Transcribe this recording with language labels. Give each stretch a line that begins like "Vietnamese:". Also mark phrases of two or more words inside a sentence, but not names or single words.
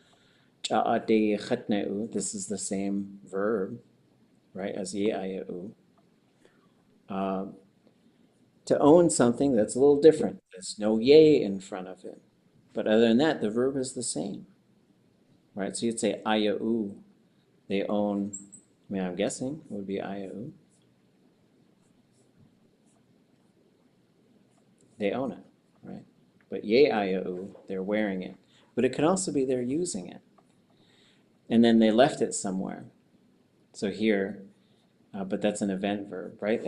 English: This is the same verb, right, as ʼéináx. To own something, that's a little different. There's no yay in front of it. But other than that, the verb is the same, right? So you'd say ʼáyá'u. They own, I mean, I'm guessing it would be ʼáyá'u. They own it, right? But ʼéináx, they're wearing it. But it could also be they're using it. And then they left it somewhere. So here, but that's an event verb, right?